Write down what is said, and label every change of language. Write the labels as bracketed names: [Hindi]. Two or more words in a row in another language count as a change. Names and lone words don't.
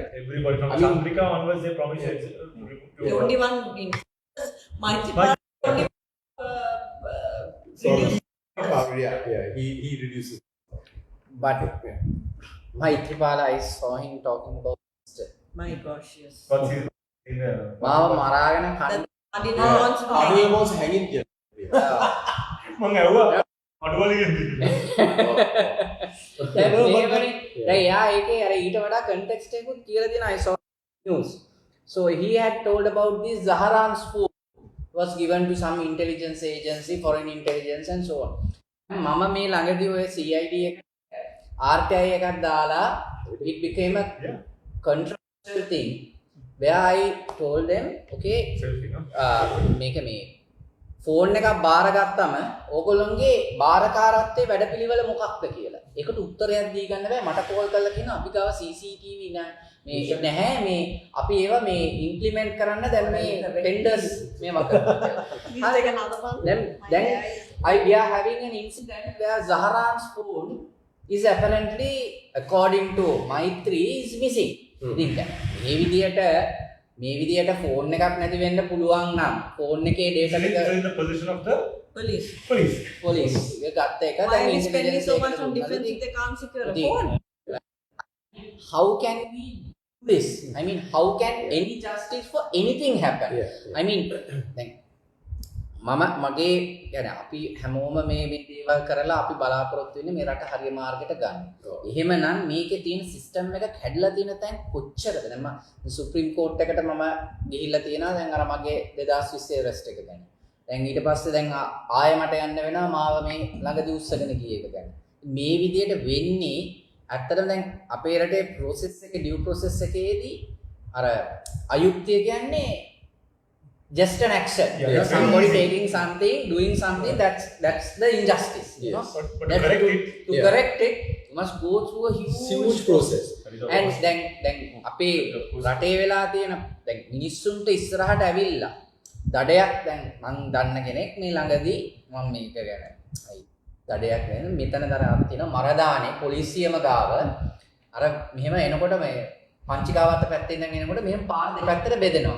[English] Everybody from Chandrika onwards, they promised the only one in Maitri he reduces. But Maitripala, I saw him talking about my gosh, yes. What's his [Sinhala] මාව මරාගෙන කන්න [English] Cardinal wants to Cardinal was hanging here. [Sinhala] මං ඇහුවා අඩුවලින් දැන් මේකනේ දැන් එයා ඒකේ අර ඊට වඩා context එකකුත් කියලා දෙනවා [English] I saw news. So he had told about this Zaharan's food was given to some intelligence agency, foreign intelligence and so on. [Sinhala] මම මේ ළඟදී ඔය CID එක RTI එකක් දාලා [English] it became a Yeah. controversial thing where I told them, okay, Selfie, no? [Sinhala] මේක මේ ෆෝන් එකක් බාරගත්තම ඕගොල්ලොන්ගේ බාරකාරත්වයේ වැඩපිළිවෙල මොකක්ද කියලා. ඒකට උත්තරයක් දී ගන්න බෑ. මට කෝල් කරලා කියනවා අපි ගාව CCTV නැහැ මේ අපි ඒවා මේ ඉම්ප්ලිමන්ට් කරන්න දැන් මේ ටෙන්ඩර්ස් මේවා කරනවා. [English] Please take another one. Then we are having an incident where Zaharan's phone is apparently, according to Maitri, is missing. [Sinhala] ඉතින් මේ විදියට ෆෝන් එකක් නැති වෙන්න පුළුවන් නම් ෆෝන් එකේ data ටික [English] in the position of the Police. [Sinhala] police එක ගත්ත එක [English] Why [Sinhala] දැන් [English] are we spending intelligence so [Sinhala] එකට [English] much on [Sinhala] දුන්නාද [English] defense if [Sinhala] ඉතින් [English] they can't secure a [Sinhala] ඉතින් [English] phone? how can we do this? I mean, how can any justice for anything happen? I mean, [Sinhala] දැන් මගේ يعني අපි හැමෝම මේ දේවල් කරලා අපි බලාපොරොත්තු වෙන්නේ මේ රට හරිය මාර්ගයට ගන්න. එහෙමනම් මේකේ තියෙන සිස්ටම් එක කැඩලා තියෙන තැන් කොච්චරද? දැන් මම [English] Supreme Court [Sinhala] එකට මම ගිහිල්ලා තියෙනවා දැන් අර මගේ 2020 අරෙස්ට් එක ගැන. දැන් ඊට පස්සේ දැන් ආයෙ මට යන්න වෙනවා මාව මේ ළඟදී උස්සගෙන ගිය එක ගැන. මේ විදියට වෙන්නේ ඇත්තටම දැන් අපේ රටේ process එක [English] due process [Sinhala] එකේදී අර අයුක්තිය කියන්නේ [English] just an action. Yeah, You know, that's somebody easy. taking something, doing something, that's the injustice. You know, But to That correct it, to correct it, you must go through a huge process. [Sinhala] and දැන් අපේ රටේ වෙලා තියෙන දැන් මිනිස්සුන්ට ඉස්සරහට ඇවිල්ලා දඩයක් දැන් මං දන්න කෙනෙක් මේ ළඟදී මම මේක ගැන දඩයක් වෙන මෙතන දරාව තියෙන මරදානේ පොලිසියම ගාව අර මෙහෙම එනකොට මේ පංචිකාවත්ත පැත්තේ ඉඳන් එනකොට මෙහෙම පාර දෙපැත්තට බෙදෙනවා.